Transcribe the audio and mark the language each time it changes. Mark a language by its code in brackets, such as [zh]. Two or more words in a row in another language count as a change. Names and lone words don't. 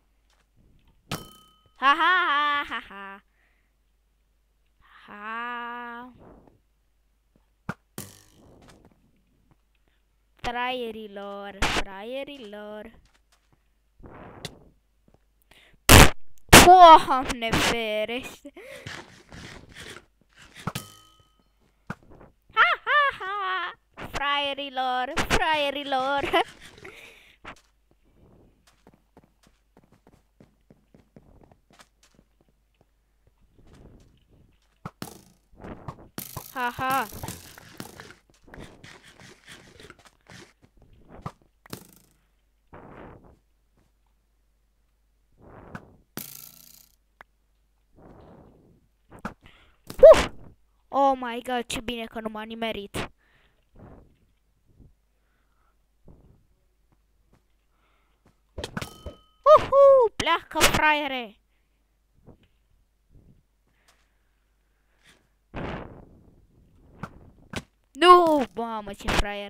[ro] Ha. Fraierilor. Doamne ferește. Ha. Fraierilor. Ha. [en] Oh my god, [ro] ce bine că nu m-a nimerit. Pleacă, fraiere. Nu, mamă, ce fraier.